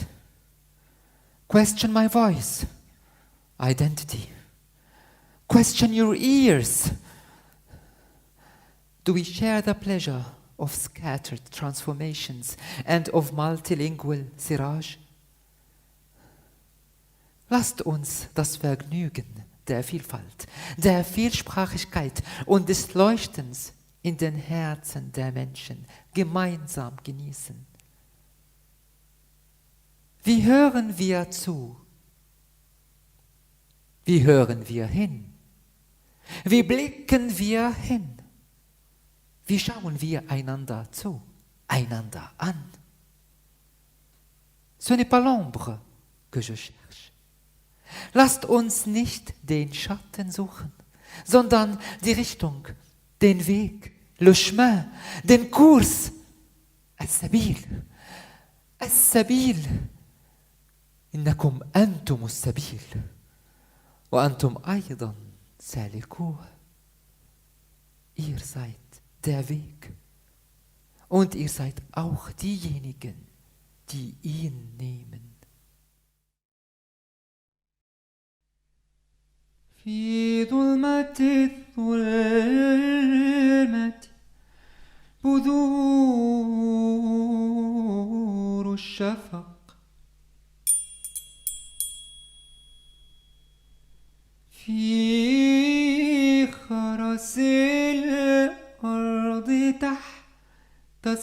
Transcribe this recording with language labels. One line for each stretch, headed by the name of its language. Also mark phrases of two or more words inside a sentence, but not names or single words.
English: Question my voice, identity. Question your ears. Do we share the pleasure of scattered transformations and of multilingual Siraj?
German: Lasst uns das Vergnügen der Vielfalt, der Vielsprachigkeit und des Leuchtens in den Herzen der Menschen gemeinsam genießen. Wie hören wir zu? Wie hören wir hin? Wie blicken wir hin? Wie schauen wir einander zu, einander an?
French: Ce n'est pas l'ombre que je cherche.
German: Lasst uns nicht den Schatten suchen, sondern die Richtung, den Weg,
French: le chemin,
German: den Kurs,
Arabic: السبيل, السبيل. إنكم أنتم السبيل وأنتم أيضا سالكوه.
German: Ihr seid der Weg und ihr seid auch diejenigen, die ihn nehmen.
Arabic: في ظلمة الظلمة بذور الشفق في خرس الأرض تحت